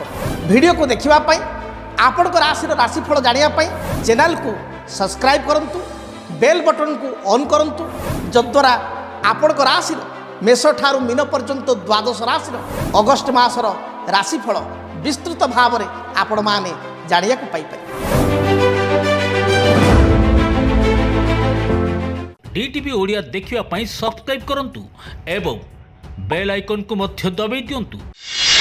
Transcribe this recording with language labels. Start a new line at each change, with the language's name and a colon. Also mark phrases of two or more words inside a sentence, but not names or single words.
Odia: ଭିଡ଼ିଓକୁ ଦେଖିବା ପାଇଁ, ଆପଣଙ୍କ ରାଶିର ରାଶିଫଳ ଜାଣିବା ପାଇଁ ଚ୍ୟାନେଲକୁ ସବସ୍କ୍ରାଇବ୍ କରନ୍ତୁ,
English: bell button
Odia: ଅନ୍ କରନ୍ତୁ, ଯଦ୍ୱାରା ଆପଣଙ୍କ ରାଶିର ମେଷ ଠାରୁ ମୀନ ପର୍ଯ୍ୟନ୍ତ 12 ରାଶିର ଅଗଷ୍ଟ ମାସର ରାଶିଫଳ ବିସ୍ତୃତ ଭାବରେ ଆପଣମାନେ ଜାଣିବାକୁ ପାଇପାରିବେ। DTV ଓଡ଼ିଆ ଦେଖିବା ପାଇଁ ସବସ୍କ୍ରାଇବ କରନ୍ତୁ ଏବଂ
English: bell icon
Odia: କୁ ମଧ୍ୟ ଦବାଇ ଦିଅନ୍ତୁ।